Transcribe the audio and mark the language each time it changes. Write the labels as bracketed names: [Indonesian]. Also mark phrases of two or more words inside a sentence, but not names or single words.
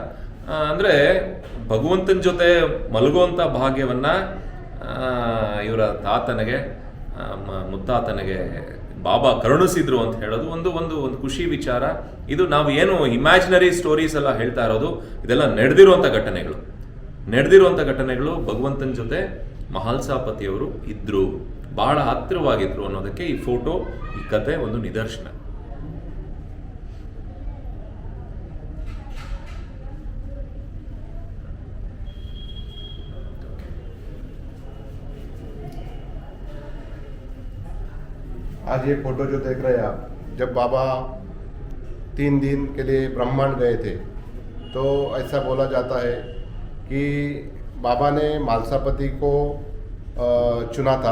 [Kannada] ಅಂದ್ರೆ ಭಗವಂತನ ಜೊತೆ ಮಲಗುವಂತ ಭಾಗ್ಯವನ್ನ ಇವರ ತಾತನಿಗೆ ಮುತ್ತಾತನಿಗೆ ಬಾಬಾ ಕರುಣಿಸಿದ್ರು ಅಂತ ಹೇಳೋದು ಒಂದು ಒಂದು ಒಂದು ಖುಷಿ ವಿಚಾರ. ಇದು ನಾವು ಏನು [English] imaginary stories [Kannada] ಎಲ್ಲ ಹೇಳ್ತಾ ಇರೋದು, ಇದೆಲ್ಲ ನಡೆದಿರುವಂತ ಘಟನೆಗಳು. ಭಗವಂತನ ಜೊತೆ ಮಹಲ್ಸಾಪತಿಯವರು ಇದ್ರು, ಬಹಳ ಹತ್ತಿರವಾಗಿದ್ರು ಅನ್ನೋದಕ್ಕೆ ಈ ಫೋಟೋ, ಈ ಕತೆ ಒಂದು ನಿದರ್ಶನ. [Hindi] आज ये फोटो जो देख रहे हैं आप, जब बाबा 3 दिन के लिए ब्रह्मांड गए थे, तो ऐसा बोला जाता है कि बाबा ने मालसापति को चुना था।